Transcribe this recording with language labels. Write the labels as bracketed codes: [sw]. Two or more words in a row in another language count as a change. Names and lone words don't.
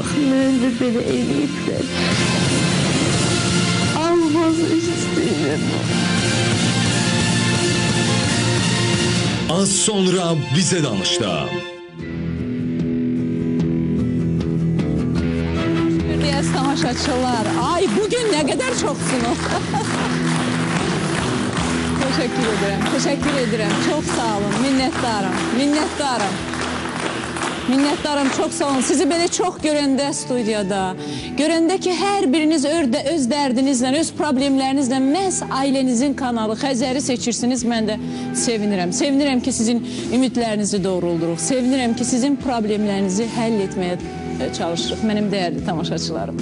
[az] Mən də belə eləyiblər. Almaz istəyirəm. Az sonra bizə danışdı. [tr] Değerli tamaşaçılar, ay bugün ne kadar çoksunuz. Teşekkür ederim. Çok sağ olun, minnettarım, çok sağ olun. [az] Sizi böyle çok görəndə studiyada, görəndə ki her biriniz öz dərdinizlə, öz problemlerinizlə məhz ailenizin kanalı Xəzəri seçirsiniz, mən də sevinirəm. Sevinirəm ki sizin ümidlərinizi doğrulduruq, sevinirəm ki sizin problemlərinizi həll etməyə çalışırıq, mənim dəyərli tamaşaçılarım.